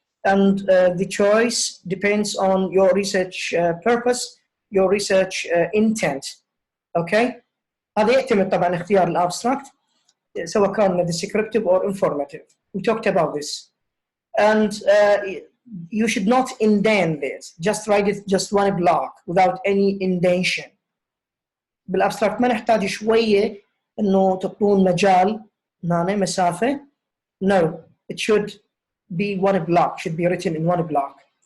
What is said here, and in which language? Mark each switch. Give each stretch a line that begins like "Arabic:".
English: And the choice depends on your research purpose, your research intent. Okay?
Arabic: هذا يعتمد طبعا اختيار الابستراكت سواء كان
English: descriptive or informative. We talked about this. And you should not indent this. Just write it just one block without any indentation.
Arabic: بالابستراكت ما نحتاج شويه انه تعطون مجال هنا مسافه.
English: No, it should be one block, should be written in one block.